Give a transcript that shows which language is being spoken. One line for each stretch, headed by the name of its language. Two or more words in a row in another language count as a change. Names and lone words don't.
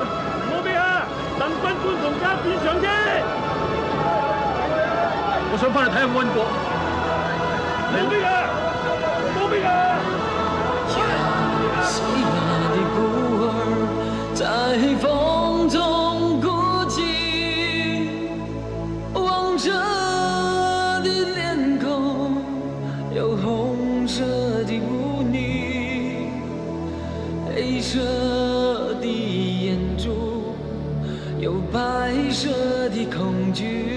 Cantonese: 冇咩啊，等軍官同家變上啫。我想翻去睇下安國。冇咩啊，冇咩啊。西亞的孤兒在風中孤寂，望着的臉孔有紅色的污泥，黑色的眼珠有白色的恐懼，